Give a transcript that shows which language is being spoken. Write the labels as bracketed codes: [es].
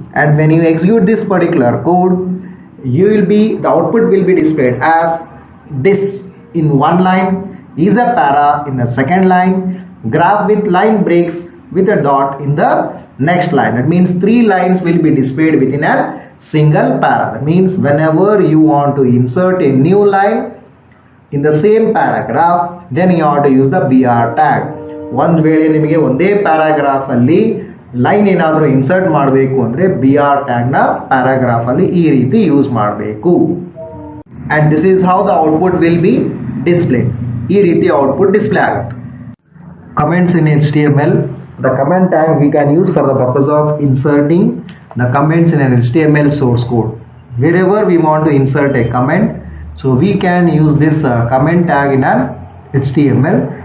[en] And when you execute this particular code, you will be, the output will be displayed as this in one line, is a para in the second line, graph with line breaks with a dot in the next line. That means 3 lines will be displayed within a single para. That means whenever you want to insert a new line in the same paragraph, then you have to use the BR tag. [kn] ಒಂದು ವೇಳೆ ನಿಮಗೆ ಒಂದೇ paragraph ಅಲ್ಲಿ line ಏನಾದರೂ insert ಮಾಡಬೇಕು ಅಂದರೆ BR ಟ್ಯಾಗ್ನ paragraph ಅಲ್ಲಿ ಈ ರೀತಿ ಯೂಸ್ ಮಾಡಬೇಕು. [en] And this is how the output will be displayed. [kn] ಈ ರೀತಿ ಔಟ್ಪುಟ್ ಡಿಸ್ಪ್ಲೇ ಆಗುತ್ತೆ. [en] Comments in HTML. The comment tag we can use for the purpose of inserting the comments in an HTML source code. Wherever we want to insert a comment, so we can use this comment tag in an HTML.